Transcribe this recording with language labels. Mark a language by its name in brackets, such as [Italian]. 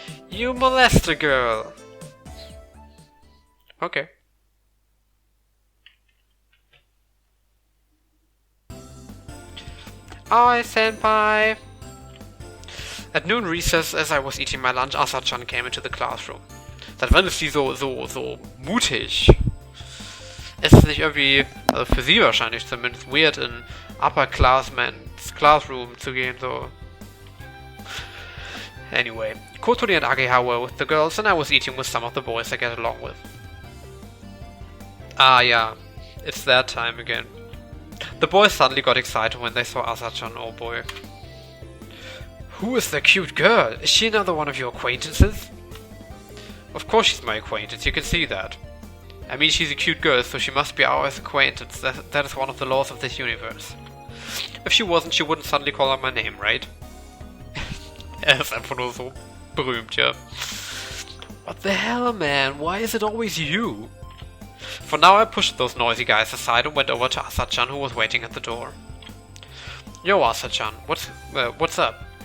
[English] You molest a girl. Okay. Aoi-senpai. At noon recess, as I was eating my lunch, Asa-chan came into the classroom. [German] Seit wann ist sie so mutig? Es ist nicht irgendwie, also für sie wahrscheinlich zumindest, weird in [English] upperclassmen's classroom [German] zu gehen, so. [English] Anyway, Kotori and Ageha were with the girls, and I was eating with some of the boys I get along with. Ah, yeah, it's that time again. The boys suddenly got excited when they saw Asa-chan, oh boy. Who is the cute girl? Is she another one of your acquaintances? Of course she's my acquaintance, you can see that. I mean, she's a cute girl, so she must be our acquaintance. That is one of the laws of this universe. If she wasn't, she wouldn't suddenly call out my name, right? [German] Er ist einfach nur so berühmt, ja. [English] What the hell, man? Why is it always you? For now, I pushed those noisy guys aside and went over to Asa-chan, who was waiting at the door. Yo, Asa-chan, what's up?